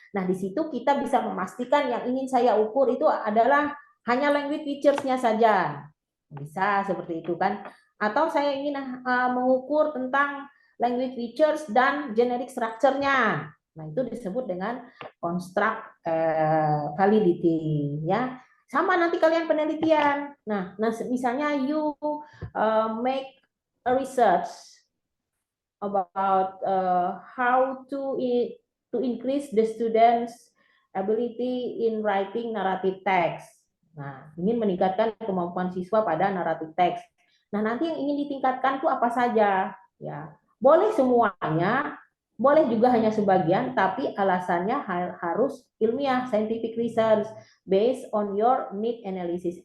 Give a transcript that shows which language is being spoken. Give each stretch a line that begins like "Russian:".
Indonesian: Nah, di situ kita bisa memastikan yang ingin saya ukur itu adalah hanya language features-nya saja. Bisa seperti itu kan. Atau saya ingin mengukur tentang language features dan generic structure-nya. Nah, itu disebut dengan construct validity ya. Sama nanti kalian penelitian. Nah misalnya
English: you make a research about how to increase the students' ability in writing narrative text.
Indonesian: Nah, ingin meningkatkan kemampuan siswa pada narrative text. Nah, nanti yang ingin ditingkatkan itu apa saja? Ya, boleh semuanya, boleh juga hanya sebagian, tapi alasannya harus ilmiah,
English: scientific research, based on your need analysis.